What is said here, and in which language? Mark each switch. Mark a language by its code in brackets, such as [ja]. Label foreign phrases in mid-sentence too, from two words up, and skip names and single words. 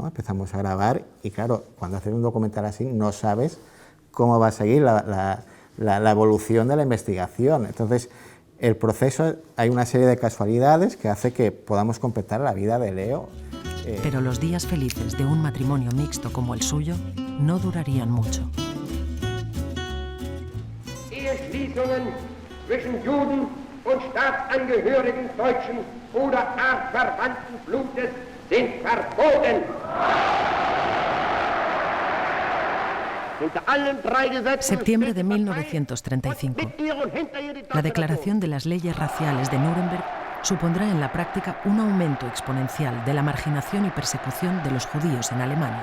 [es] Empezamos a grabar, y claro, cuando haces un documental así no sabes cómo va a seguir la evolución de la investigación. Entonces, el proceso, hay una serie de casualidades que hace que podamos completar la vida de Leo. Pero los días felices de un matrimonio mixto como el suyo no durarían mucho. [de] Eheschließungen zwischen Juden und Staatsangehörigen deutschen oder artverwandten Blutes sind verboten. [es] Septiembre de 1935. La declaración de las leyes raciales de Nuremberg supondrá en la práctica un aumento exponencial de la marginación y persecución de los judíos en Alemania.